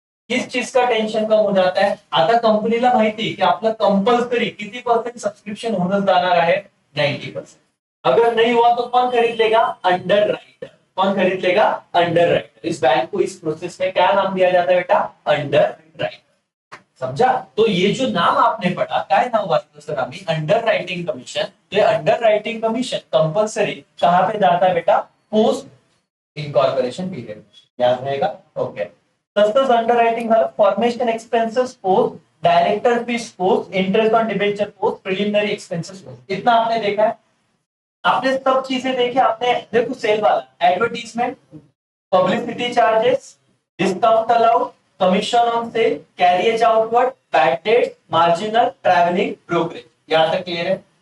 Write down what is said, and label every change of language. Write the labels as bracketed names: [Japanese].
[Hindi] किस चीज का टेंशन कम हो जाता है, [Marathi] आता कंपनीला माहिती की आपलं कंपल्सरी किती परसेंट सब्सक्रिप्शन होणं जाणार आहे, 90%। [Hindi] अगर नहीं हुआ तो कौन खरीद लेगा, अंडर राइटर। कौन खरीद लेगा, अंडर राइटर। इस बैंक को इस प्रोसेस में क्या नाम दिया जाता है बेटा, अंडर राइटर। समझा। तो ये जो नाम आपने पढ़ा, [Marathi] काय नाव वाचलं सर आम्ही, [Hindi] अंडर राइटिंग कमीशन। तो ये अंडर राइटिंग कमीशन कंपल्सरी कहां पे जाता है बेटा, पोस्ट इनकॉर्पोरेशन पीरियड। याद रहेगा, ओके। [Marathi] तसंच अंडर राइटिंग झालं, formation expenses post, director fees post, interest on debenture post, preliminary expenses post. [Hindi] इतना आपने देखा है, आपने सब चीजें देखी। आपने देखो सेल वाला, advertisement, publicity charges, discount allowed, commission on sale, carriage outward, bad debt, marginal, travelling, brokerage. यहां तक क्लियर है।